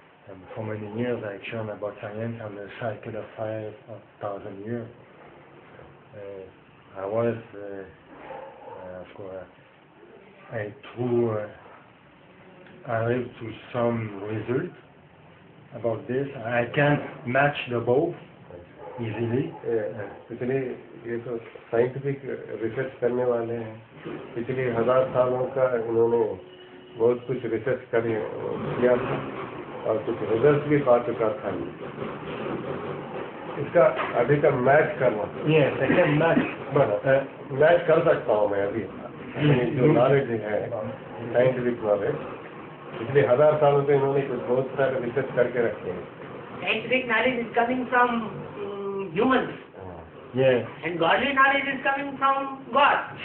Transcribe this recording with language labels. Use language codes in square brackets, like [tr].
[en] And for many years I learned about science and the cycle of 5,000 years. I was, of course, I arrived to some result about this. I can't match the both, easily. [hi] पिछले ये तो scientific research करने वाले हैं, पिछले 1000 सालों का इन्होंने बहुत कुछ रिसर्च किया था और कुछ रिजल्ट भी पा चुका था। इसका अभी का मैच करना, [en] Yes, I can match, but [hi] match कर सकता हूँ मैं अभी अपनी जो नॉलेज है, साइंटिफिक नॉलेज, पिछले 1000 सालों से इन्होंने कुछ बहुत सारे रिसर्च करके रखे हैं। [en] Scientific knowledge is coming from humans, yes, and godly knowledge is coming from God.